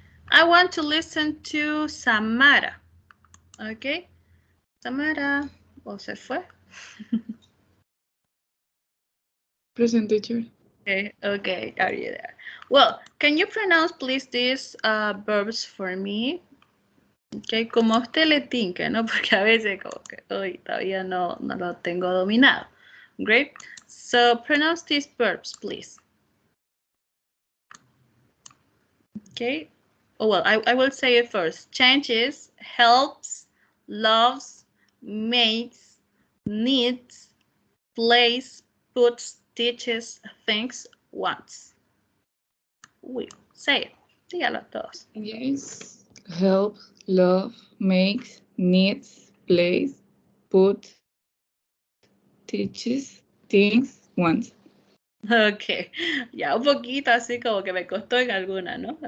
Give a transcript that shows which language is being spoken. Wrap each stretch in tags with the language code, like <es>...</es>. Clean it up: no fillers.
<en>I want to listen to Samara.</en> <es>Okay. Samara, ¿o se fue?</es> <en>Present, teacher. Okay, okay, are you there? Well, can you pronounce please these verbs for me?</en> <es>Okay, como a usted le tinque, ¿no? Porque a veces como que hoy todavía no lo tengo dominado.</es> <en>Great. So pronounce these verbs, please. Okay. Oh, well, I will say it first. Changes, helps, loves, makes, needs, plays, puts, teaches, thinks, wants. We say it.</en> <es>Dígalo todos.</es> <en>Yes. Helps, love, makes, needs, plays, put, teaches, thinks, wants.</en> <es>Ok, ya un poquito así como que me costó en alguna, ¿no?</es>